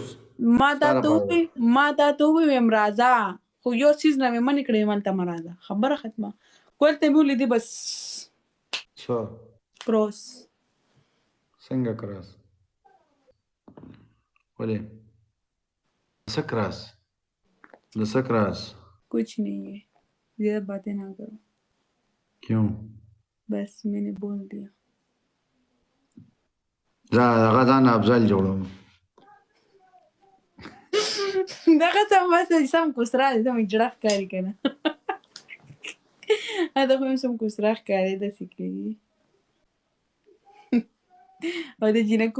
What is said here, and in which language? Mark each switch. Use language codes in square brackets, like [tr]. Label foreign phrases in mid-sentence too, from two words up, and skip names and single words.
[ps] ما تا ته وویم راځه خو یو څیز نه مې منې کړې مالته مه راځه خبره ختمه کول ته مې ولیدې بس څه کروس څنګه کراس ولې څه کراس د څه کراس [ur] کچھ نہیں ہے زیادہ باتیں نہ کرو क्यों بس میں نے بول دیا [ps] هغه ځان افضل جوړوم دغه څه بس سم کوسرا دې سم جړه ښکاري که نه دا خو هم سم کوسرا ښکاري داسې کوي او د جینکو